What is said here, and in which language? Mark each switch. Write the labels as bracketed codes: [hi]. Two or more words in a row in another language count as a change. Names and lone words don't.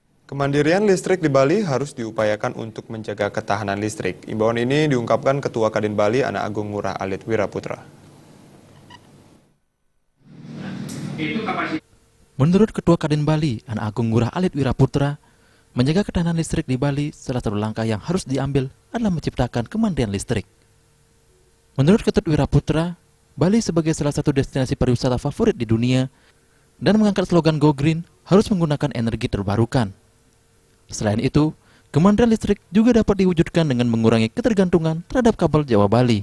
[id] Kemandirian listrik di Bali harus diupayakan untuk menjaga ketahanan listrik. Imbauan ini diungkapkan Ketua Kadin Bali, Ana Agung Ngurah Alit Wiraputra. Menurut Ketua Kadin Bali, Ana Agung Ngurah Alit Wiraputra, menjaga ketahanan listrik di Bali salah satu langkah yang harus diambil adalah menciptakan kemandirian listrik. Menurut Ketut Wiraputra, Bali sebagai salah satu destinasi pariwisata favorit di dunia dan mengangkat slogan Go Green harus menggunakan energi terbarukan. Selain itu, kemandirian listrik juga dapat diwujudkan dengan mengurangi ketergantungan terhadap kabel Jawa Bali.